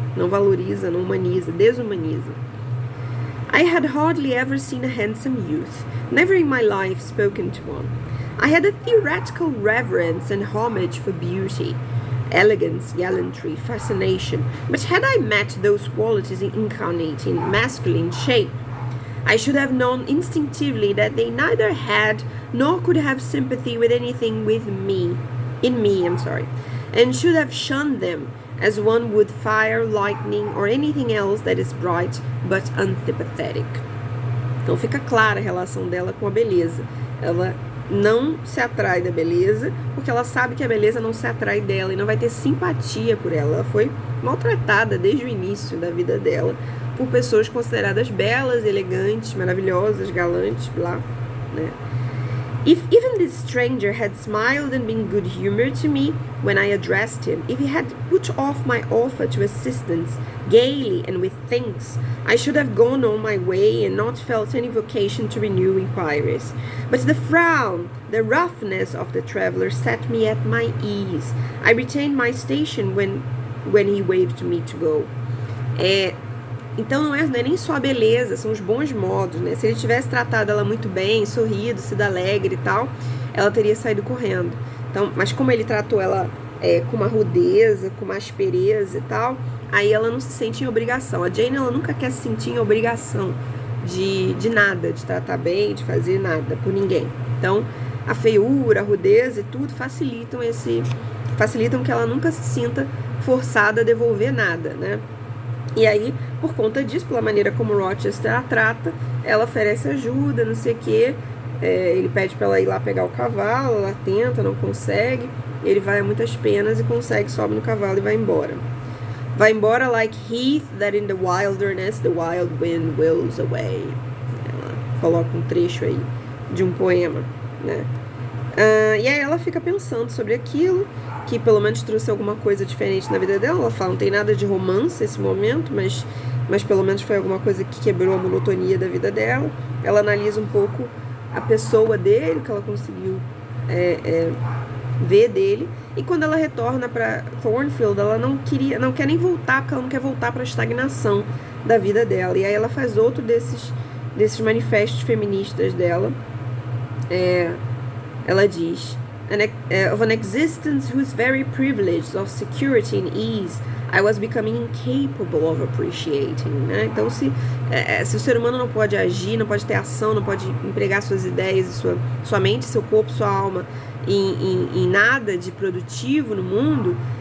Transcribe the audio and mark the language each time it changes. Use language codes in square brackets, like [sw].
[pt] Não valoriza, não humaniza, desumaniza. [en] I had hardly ever seen a handsome youth, never in my life spoken to one. I had a theoretical reverence and homage for beauty, elegance, gallantry, fascination, but had I met those qualities incarnate in masculine shape, I should have known instinctively that they neither had nor could have sympathy with anything in me, and should have shunned them as one would fire, lightning, or anything else that is bright but antipathetic. [pt] Então fica clara a relação dela com a beleza. Ela não se atrai da beleza, porque ela sabe que a beleza não se atrai dela e não vai ter simpatia por ela. Ela foi maltratada desde o início da vida dela por pessoas consideradas belas, elegantes, maravilhosas, galantes, blá, né? [en] If even this stranger had smiled and been good-humored to me when I addressed him, if he had put off my offer to assistance gaily and with thanks, I should have gone on my way and not felt any vocation to renew inquiries. But the frown, the roughness of the traveller set me at my ease. I retained my station when he waved to me to go. [pt] Então não é nem só a beleza, são os bons modos, né? Se ele tivesse tratado ela muito bem, sorrido, sido alegre e tal, ela teria saído correndo. Então, mas como ele tratou ela com uma rudeza, com uma aspereza e tal, aí ela não se sente em obrigação. A Jane, ela nunca quer se sentir em obrigação de nada, de tratar bem, de fazer nada por ninguém. Então, a feiura, a rudeza e tudo facilitam que ela nunca se sinta forçada a devolver nada, né? E aí, por conta disso, pela maneira como Rochester a trata, ela oferece ajuda, não sei o quê. Ele pede para ela ir lá pegar o cavalo, ela tenta, não consegue. Ele vai a muitas penas e consegue, sobe no cavalo e vai embora. Vai embora [en] like heath that in the wilderness the wild wind wills away. [pt] Ela coloca um trecho aí de um poema, né? E aí ela fica pensando sobre aquilo, que pelo menos trouxe alguma coisa diferente na vida dela. Ela fala, não tem nada de romance nesse momento, mas pelo menos foi alguma coisa que quebrou a monotonia da vida dela. Ela analisa um pouco a pessoa dele, o que ela conseguiu ver dele. E quando ela retorna para Thornfield, ela não quer nem voltar, porque ela não quer voltar para a estagnação da vida dela. E aí ela faz outro desses manifestos feministas dela. Ela diz, [en] of an existence whose very privilege of security and ease I was becoming incapable of appreciating, né? [pt] Então, se o ser humano não pode agir, não pode ter ação, não pode empregar suas ideias, sua mente, seu corpo, sua alma em nada de produtivo no mundo,